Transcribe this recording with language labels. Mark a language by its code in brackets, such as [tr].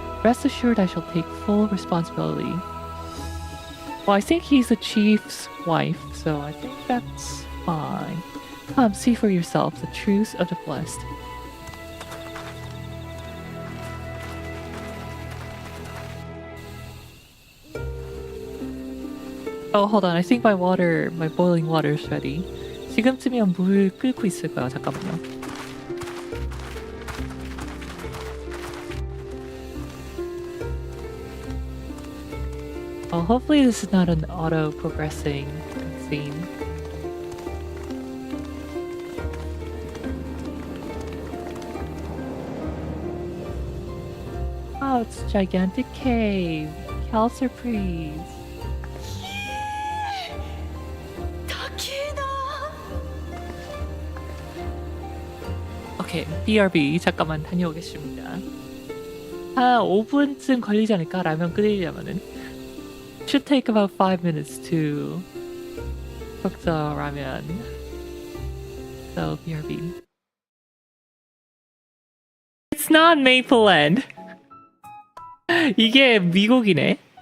[en] Rest assured I shall take full responsibility. Well, I think he's the chief's wife, so I think that's fine. Come, see for yourself the truths of the blessed. Oh, hold on. I think my boiling water is ready. [ko] 지금쯤이면 물 끓고 있을 거야. 잠깐만요. [en] Oh, hopefully this is not an auto-progressing scene. Oh, it's a gigantic cave. Cal surprise. [ko] 오케이, BRB 잠깐만 다녀오겠습니다. 한 5분쯤 걸리지 않을까? 라면 끓이려면은. [en] Should take about 5 minutes to cook the ramen. So, BRB. It's not Mapleland. [ko] 이게 미국이네.